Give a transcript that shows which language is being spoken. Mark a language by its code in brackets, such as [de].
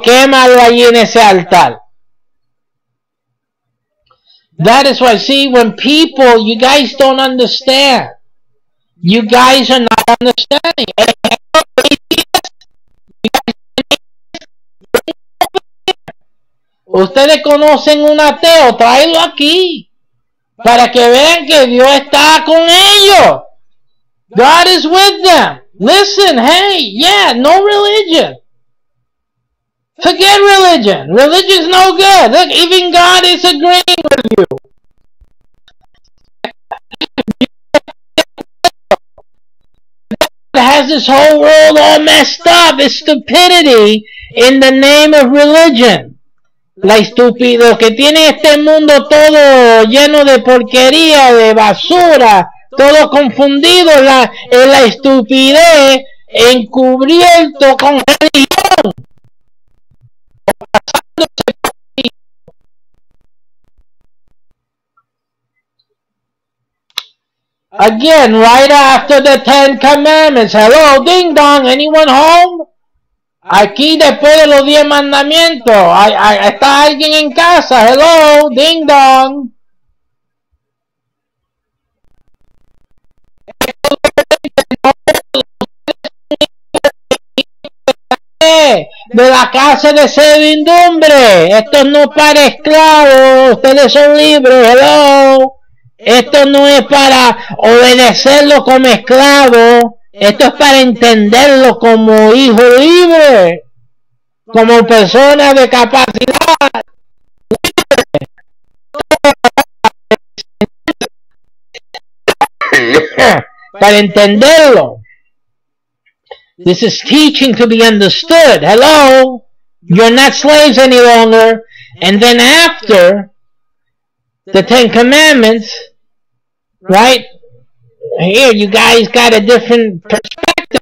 [es] Quémalo allí en ese altar. [en] That is why, see, when people, you guys don't understand. You guys are not understanding. [es] Ustedes conocen un ateo, tráelo aquí. Para que vean que Dios está con ellos. [en] God is with them. Listen, hey, yeah, no religion. Forget religion. Religion's no good. Look, even God is agreeing with you. Has this whole world all messed up. It's stupidity in the name of religion. [es] La estupidez que tiene este mundo todo lleno de porquería, de basura, todo confundido, la estupidez encubierto con religión. [en] Again, right after the 10 Commandments. Hello, ding dong, anyone home? [es] Aquí después de los 10 mandamientos, ¿está alguien en casa? [en] Hello, ding dong. [es] De la casa de servidumbre. Esto no es para esclavos, ustedes son libres. [en] Hello. [es] Esto no es para obedecerlo como esclavo. Esto es para entenderlo como hijo libre, como persona de capacidad. Para entenderlo. [en] This is teaching to be understood. Hello? You're not slaves any longer. And then after the 10 Commandments, right? Here, you guys got a different perspective.